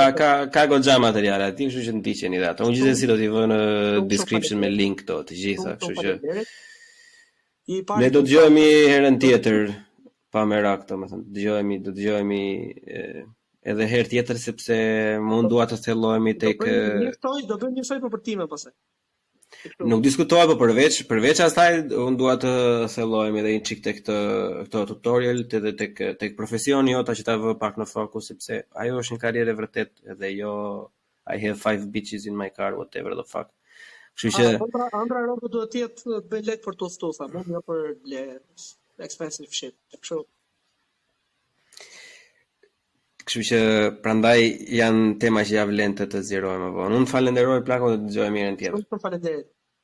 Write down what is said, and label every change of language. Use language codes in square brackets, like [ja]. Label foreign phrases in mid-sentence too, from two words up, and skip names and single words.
[sq] Ka goxha materiale aty, kështu që ndiqeni atë. Unë gjithsesi do t'i vë në description me link këto të gjitha, kështu që ne do dëgjohemi herën tjetër pa merak, domethënë, do dëgjohemi edhe herë tjetër sepse mund dua të thellohemi tek do bëjmë një soi për time pastaj. Nuk diskutoj, po përveç asaj unë dua të thellohemi edhe një çik tek këto tutorial edhe tek profesioni jota që ta vë pak në fokus sepse ajo është një karrierë vërtet edhe jo [en] I have 5 bitches in my car whatever the fuck. [sq] Kështu që Andra Robo duhet të jetë bën lek për tostosa, jo për [en] expensive shit. [sq] Kështu që prandaj janë tema që ja vlen të zgjerojmë më vonë. Unë falenderoj plakun dhe të dëgjojmë herën tjetër.